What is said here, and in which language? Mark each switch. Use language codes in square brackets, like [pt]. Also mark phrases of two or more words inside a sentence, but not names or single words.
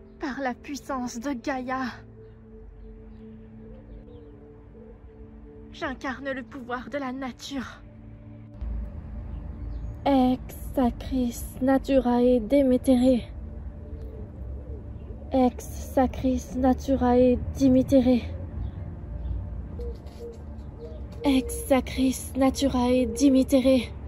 [fr] par la puissance de Gaïa, j'incarne le pouvoir de la nature. [la] Ex sacris naturae Demetere. Ex sacris naturae Dimitere. Ex sacris naturae Dimitere.